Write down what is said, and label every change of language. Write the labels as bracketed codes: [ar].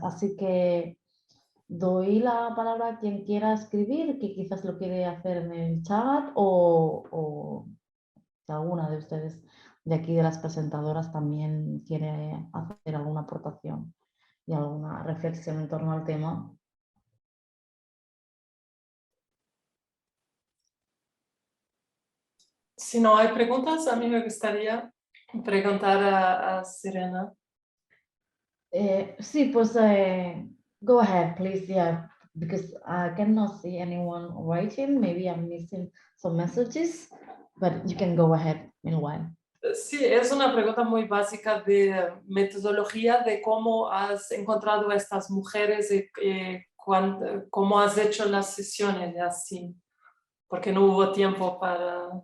[es] Así que doy la palabra a quien quiera escribir, que quizás lo quiere hacer en el chat, o si alguna de ustedes de aquí, de las presentadoras, también quiere hacer alguna aportación y alguna reflexión en torno al tema. Si no hay preguntas, a mí me gustaría preguntar a Serena. Sí, pues [en] go ahead, please. Yeah, because I cannot see anyone writing. Maybe I'm missing some messages, but you can go ahead meanwhile. [es] Sí, es una pregunta muy básica de metodología, de cómo has encontrado a estas mujeres y cómo has hecho las sesiones y así, porque no hubo tiempo para...